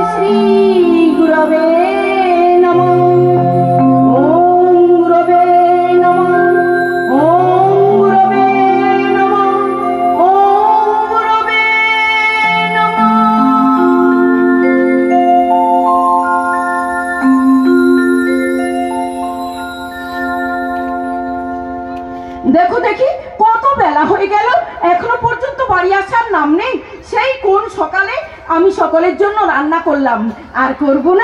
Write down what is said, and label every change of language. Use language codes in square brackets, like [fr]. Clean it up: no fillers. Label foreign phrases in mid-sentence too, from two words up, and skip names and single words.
[sa] গুরবে নমঃ। ওম গুরবে নমঃ। ওম গুরবে নমঃ। ওম গুরবে নমঃ। [bn] দেখো দেখি কত বেলা হয়ে গেল, এখনো পর্যন্ত বাড়ি আসার নাম নেই। সেই কোন সকালে আমি সকলের জন্য রান্না করলাম, আর করব না।